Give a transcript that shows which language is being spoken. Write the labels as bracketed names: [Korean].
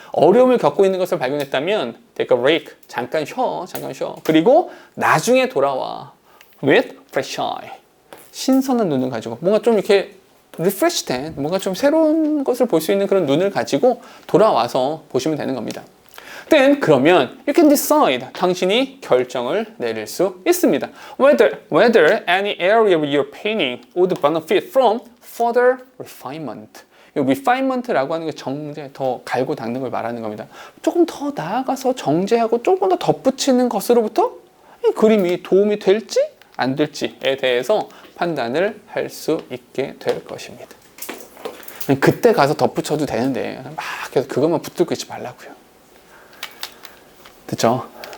[Korean] 어려움을 겪고 있는 것을 발견했다면 [English] take a break. [Korean] 잠깐 쉬어. 그리고 나중에 돌아와. [English] with fresh eye. [Korean] 신선한 눈을 가지고 뭔가 좀 이렇게 refresh 된 뭔가 좀 새로운 것을 볼 수 있는 그런 눈을 가지고 돌아와서 보시면 되는 겁니다. [English] Then [Korean] 그러면 [English] you can decide. [Korean] 당신이 결정을 내릴 수 있습니다. [English] Whether any area of your painting would benefit from further refinement. [Korean] 이 refinement라고 하는 게 정제, 더 갈고 닦는 걸 말하는 겁니다. 조금 더 나아가서 정제하고 조금 더 덧붙이는 것으로부터 이 그림이 도움이 될지 안 될지에 대해서 판단을 할 수 있게 될 것입니다. 그때 가서 덧붙여도 되는데 막 계속 그것만 붙들고 있지 말라고요. 됐죠?